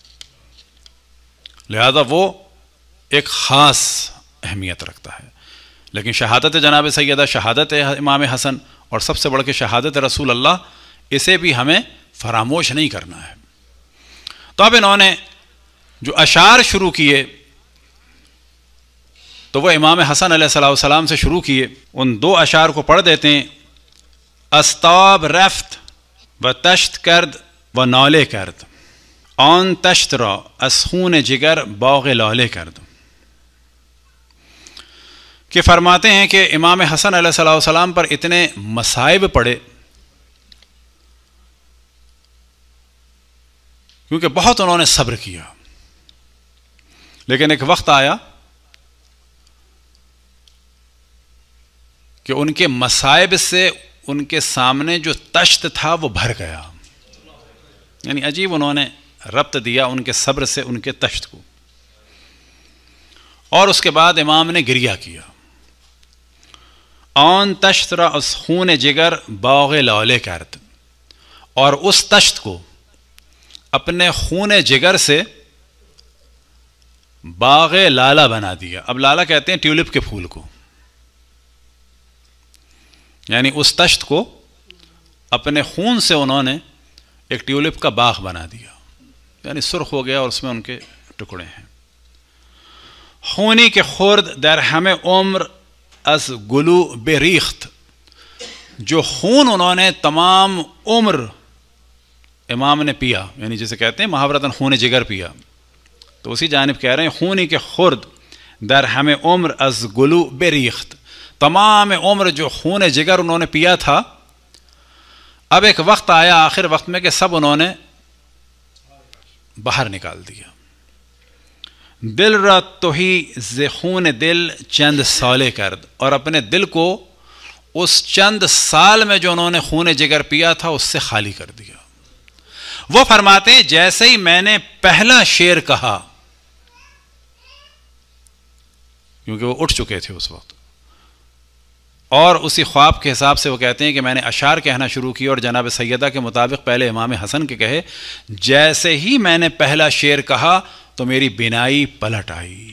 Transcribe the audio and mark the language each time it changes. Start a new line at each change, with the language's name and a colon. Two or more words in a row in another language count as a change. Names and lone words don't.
Urdu: لہذا وہ ایک خاص اہمیت رکھتا ہے، لیکن شہادت جناب سیدہ، شہادت امام حسن، اور سب سے بڑھ کے شہادت رسول اللہ، اسے بھی ہمیں فراموش نہیں کرنا ہے۔ تو اب انہوں نے جو اشعار شروع کیے تو وہ امام حسن
Arabic: علیہ السلام
Urdu: سے شروع کیے۔ ان دو اشعار کو پڑھ دیتے ہیں۔
Persian: استاب رفت و تشت کرد و نالے کرد، آن تشت را از خون جگر باغ لالے کرد۔
Urdu: کہ فرماتے ہیں کہ امام حسن
Arabic: علیہ السلام
Urdu: پر اتنے مصائب پڑے کیونکہ بہت انہوں نے صبر کیا، لیکن ایک وقت آیا کہ ان کے مصائب سے ان کے سامنے جو تشت تھا وہ بھر گیا، یعنی عجیب انہوں نے ربط دیا ان کے صبر سے ان کے تشت کو۔ اور اس کے بعد امام نے گریہ کیا،
Persian: آن تشت را از خون جگر باغ لالے کرد،
Urdu: اور اس تشت کو اپنے خون جگر سے باغ لالا بنا دیا۔ اب لالا کہتے ہیں ٹیولپ کے پھول کو، یعنی اس تشت کو اپنے خون سے انہوں نے ایک ٹیولپ کا باغ بنا دیا، یعنی سرخ ہو گیا اور اس میں ان کے ٹکڑے ہیں۔
Persian: خونی کے خرد در ہمیں عمر از گلو بریخت،
Urdu: جو خون انہوں نے تمام عمر امام نے پیا، یعنی جسے کہتے ہیں محاورتاً خون جگر پیا، تو اسی جانب کہہ رہے ہیں
Persian: خونی کے خرد در ہمیں عمر از گلو بریخت،
Urdu: تمام عمر جو خون جگر انہوں نے پیا تھا، اب ایک وقت آیا آخر وقت میں کہ سب انہوں نے باہر نکال دیا۔
Persian: دل را توہی ز خون دل چند سالے کرد،
Urdu: اور اپنے دل کو اس چند سال میں جو انہوں نے خون جگر پیا تھا اس سے خالی کر دیا۔ وہ فرماتے ہیں جیسے ہی میں نے پہلا شعر کہا، کیونکہ وہ اٹھ چکے تھے اس وقت، اور اسی خواب کے حساب سے وہ کہتے ہیں کہ میں نے اشعار کہنا شروع کی، اور جناب سیدہ کے مطابق پہلے امام حسن کے کہے، جیسے ہی میں نے پہلا شعر کہا تو میری بینائی پلٹ آئی۔